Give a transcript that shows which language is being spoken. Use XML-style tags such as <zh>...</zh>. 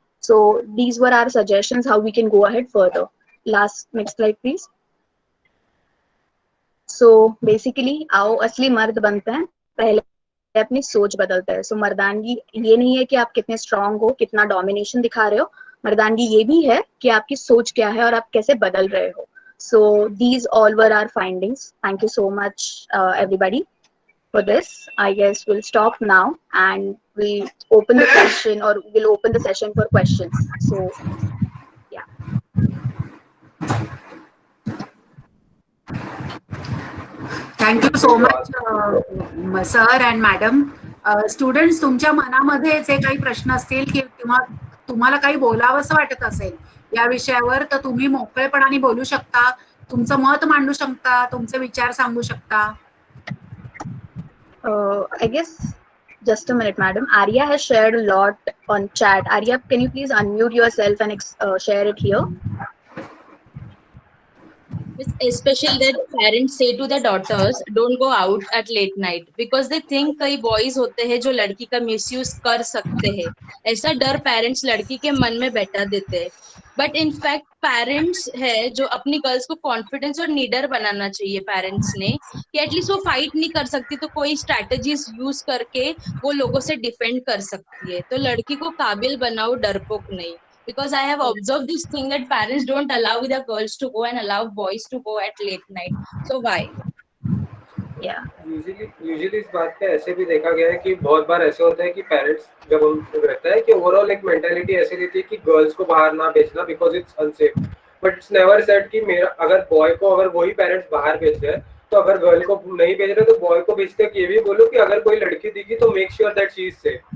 <en>So these were our suggestions how we can go ahead further. Last, next slide please.</en> <hi>So basically आओ असली मर्द बनते हैं, पहले अपनी सोच बदलता है। सो मर्दानगी ये नहीं है कि आप कितने स्ट्रांग हो, कितना डोमिनेशन दिखा रहे हो, मर्दानगी ये भी है कि आपकी सोच क्या है और आप कैसे बदल रहे हो।</hi> <en>So these all were our findings. Thank you so much, everybody, for this. I guess we'll stop now and we'll open the question, or we'll open the session for questions. So, yeah. Thank you so much sir and madam.</en> <mr>Students, तुमच्या मनामध्ये जे काही प्रश्न असतील किंवा तुम्हाला काही बोलावंसं वाटत असेल या विषयावर तर तुम्ही मोकळेपणाने बोलू शकता, तुमचं मत मांडू शकता, तुमचे विचार सांगू शकता.</mr> <en>I guess just a minute, madam. Arya has shared a lot on chat. Arya, can you please unmute yourself and share it here? Especially that parents say to their daughters, don't go out at late night because they think</en> <hi>कई boys होते हैं जो लड़की का misuse कर सकते हैं. ऐसा डर parents लड़की के मन में बैठा देते हैं.</hi> <en>But in fact</en> <hi>parents है जो अपनी girls को confidence और निडर बनाना चाहिए parents ने कि एटलीस्ट वो fight नहीं कर सकती तो कोई strategies use करके वो लोगों से defend कर सकती है. तो लड़की को काबिल बनाओ, डरपोक नहीं.</hi> <en>Because I have observed this thing that parents don't allow their girls to go and allow boys to go at late night. So why? Yeah.</en> <hi>Usually इस बात पे ऐसे भी देखा गया है कि बहुत बार ऐसे होता है कि पेरेंट्स जब हम रहता है कि ओवरऑल एक मेंटालिटी ऐसी रहती है कि गर्ल्स को बाहर ना भेजना</hi> <en>because it's unsafe,</en> <hi>but it's never said कि मेरा अगर बॉय को अगर वही पेरेंट्स बाहर भेज रहे हैं तो अगर गर्ल को नहीं भेज रहे तो बॉय को भेजते ये भी बोलो कि अगर कोई लड़की दिखी तो</hi> <en>Make sure that she is safe.</en>